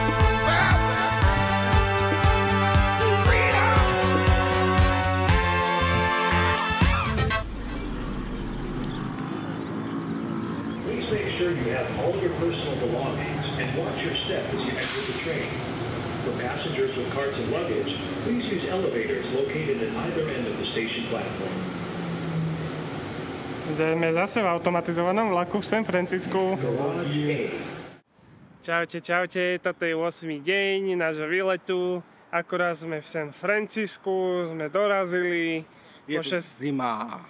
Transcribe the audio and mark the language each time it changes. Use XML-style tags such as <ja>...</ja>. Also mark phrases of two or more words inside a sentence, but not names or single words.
<en>Please make sure you have all your personal belongings and watch your step as you enter the train. For passengers with carts and luggage, please use elevators located at either end of the station platform.</en> <sk>Sme zase v automatizovanom vlaku v San Francisku. Čaute, čaute, toto je 8. deň nášho výletu. Akorát sme v San Francisku, sme dorazili. Je tu zima.</sk>